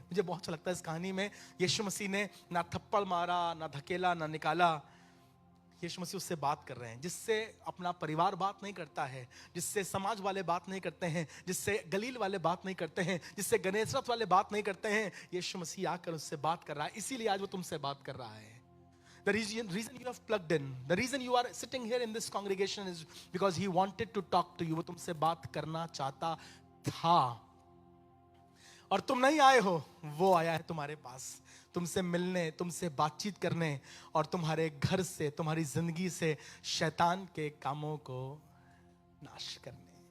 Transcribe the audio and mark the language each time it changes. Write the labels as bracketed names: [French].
[Hindi] मुझे बहुत अच्छा लगता है इस कहानी में, यीशु मसीह ने ना थप्पड़ मारा, ना धकेला, ना निकाला। यीशु मसीह उससे बात कर रहे हैं जिससे अपना परिवार बात नहीं करता है, जिससे समाज वाले बात नहीं करते हैं, जिससे गलील वाले बात नहीं करते हैं, जिससे गनेसरत वाले बात नहीं करते हैं। यीशु मसीह आकर उससे बात कर रहा है, इसीलिए आज वो तुमसे बात कर रहा है। [English] The reason you have plugged in, the reason you are sitting here in this congregation is because he wanted to talk to you। [Hindi] वो तुमसे बात करना चाहता था, और तुम नहीं आए हो, वो आया है तुम्हारे पास तुमसे मिलने, तुमसे बातचीत करने, और तुम्हारे घर से, तुम्हारी जिंदगी से शैतान के कामों को नाश करने।